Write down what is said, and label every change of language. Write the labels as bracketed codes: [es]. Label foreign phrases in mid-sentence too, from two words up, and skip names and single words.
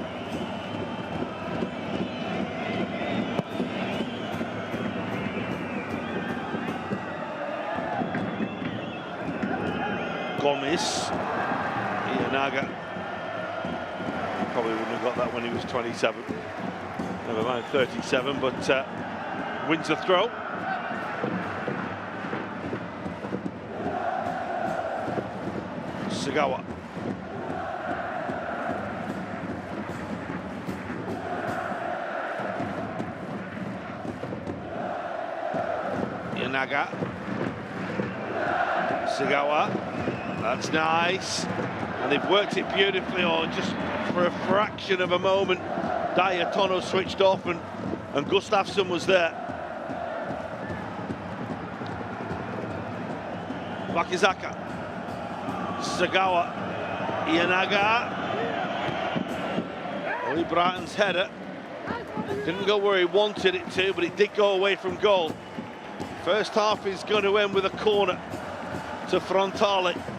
[en] Gomes, Iyanaga, probably wouldn't have got that when he was 27. Never mind 37, but wins the throw. Sugawa. Iyanaga. Sugawa. That's nice. And they've worked it beautifully, or just for a fraction of a moment. Dayatono switched off and Gustafsson was there. Wakizaka. Sugawa. Iyanaga. Oli Bratton's header didn't go where he wanted it to, but it did go away from goal. First half is going to end with a corner to Frontale.